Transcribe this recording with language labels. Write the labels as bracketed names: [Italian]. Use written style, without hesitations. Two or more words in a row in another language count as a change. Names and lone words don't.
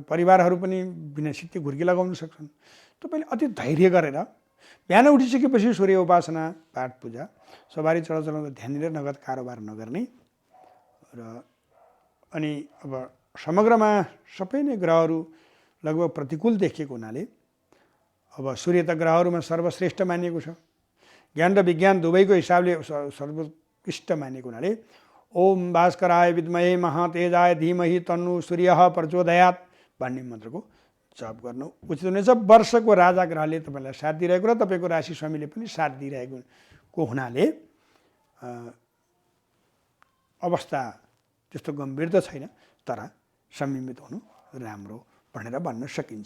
[Nepali] परिवारहरू पनि बिना सित्तै घुर्की लगाउन सक्छन्। तपाईँले अति धैर्य गरेर बिहान उठिसकेपछि सूर्य उपासना, पाठ पूजा, सवारी चलाउँदा ध्यान दिएर नगद कारोबार नगर्ने र अनि अब समग्रमा सबै नै ग्रहहरू लगभग प्रतिकूल देखिएको हुनाले अब सूर्य त ग्रहहरूमा सर्वश्रेष्ठ मानिएको छ। ज्ञान र विज्ञान दुवैको हिसाबले सर्वोत्कृष्ट मानिएको हुनाले [Sanskrit] ओम भास्कराय विद्महे महातेजाय धीमहि तन्नु सूर्यः प्रचोदयात् [Nepali] भन्ने मन्त्रको जप गर्नु उचित हुनेछ। वर्षको राजा ग्रहले तपाईँलाई साथ दिइरहेको र तपाईँको राशि स्वामीले पनि साथ दिइरहेको हुनाले अवस्था त्यस्तो गम्भीर त छैन, तर संयमित हुनु राम्रो भनेर भन्न सकिन्छ।